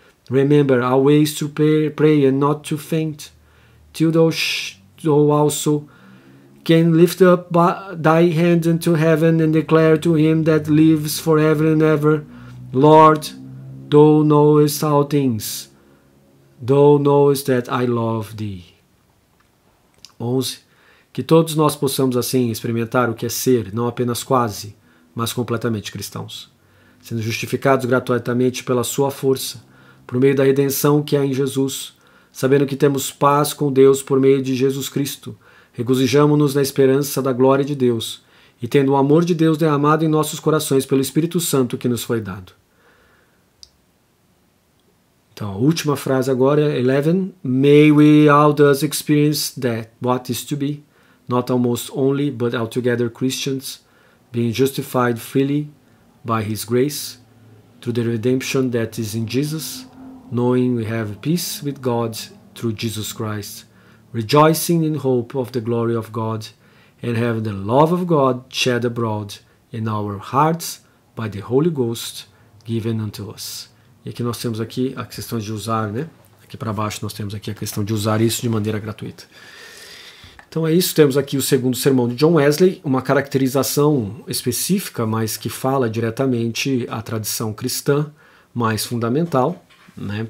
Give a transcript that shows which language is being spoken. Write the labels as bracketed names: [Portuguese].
[English] Remember always to pray and not to faint, till thou also can lift up thy hand unto heaven and declare to him that lives forever and ever, Lord, thou knowest all things, thou knowest that I love thee. [Portuguese] 11. Que todos nós possamos assim experimentar o que é ser, não apenas quase, mas completamente cristãos, sendo justificados gratuitamente pela sua força, por meio da redenção que há em Jesus, sabendo que temos paz com Deus por meio de Jesus Cristo, regozijamo-nos na esperança da glória de Deus, e tendo o amor de Deus derramado em nossos corações pelo Espírito Santo que nos foi dado. Então, a última frase agora é 11. [English] May we all thus experience that what is to be, not almost only, but altogether Christians, being justified freely by His grace, through the redemption that is in Jesus, knowing we have peace with God through Jesus Christ, rejoicing in hope of the glory of God, and have the love of God shed abroad in our hearts by the Holy Ghost given unto us. [Portuguese] E aqui nós temos aqui a questão de usar, né? Aqui para baixo nós temos aqui a questão de usar isso de maneira gratuita. Então é isso, temos aqui o segundo sermão de John Wesley, uma caracterização específica, mas que fala diretamente à tradição cristã mais fundamental, né?